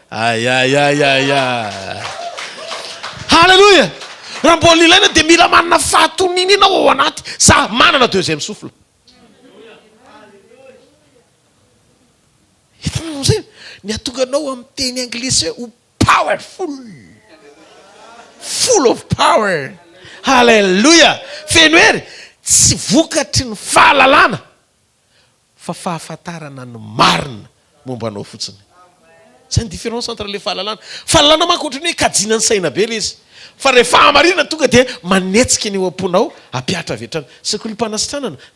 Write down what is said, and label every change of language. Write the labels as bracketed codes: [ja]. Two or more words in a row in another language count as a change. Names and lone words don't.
[mg] halleluia raha mbola ilaina dia mila manana fahatonina ianao ao anaty za manana [fr] deuxième souffle [mg] hitanao zay ny atonganao amin'ny teny anglisy hoe [en] powerful full of power [mg] halleluia feno hery tsy vokatry ny fahalalana fa fahafantarana ny marina momba anao fotsiny zay ny [fr] différence entre le [mg] fahalalana manko ohatrany hoe kajiana ny saina be le izy fa rehefa hamarinana tonga dia manetsika ny eo am-ponao ampiatra avetrana sekoly fanasitranana mety